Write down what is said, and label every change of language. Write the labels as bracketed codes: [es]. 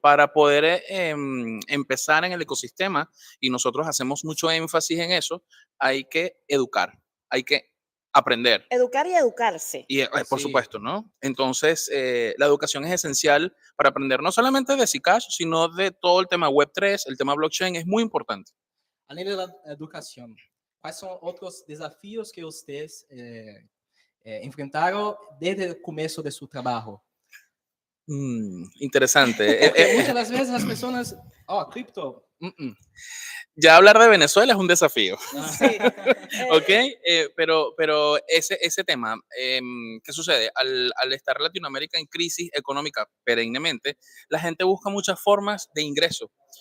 [es] Para poder empezar en el ecosistema, y nosotros hacemos mucho énfasis en eso, hay que educar, hay que aprender. Educar y educarse. Y por supuesto, ¿no? Entonces, la educación es esencial para aprender no solamente de Zcash, sino de todo el tema Web3, el tema blockchain, es muy importante. [pt] Além da educação, quais são outros desafios que vocês enfrentaram desde o começo de seu trabalho? [es] Interesante. Muchas das veces las personas, cripto. Ya hablar de Venezuela es un desafío. Sí. ¿Ok? Pero ese tema, ¿qué sucede? Al estar Latinoamérica en crisis económica perennemente, la gente busca muchas formas de ingreso.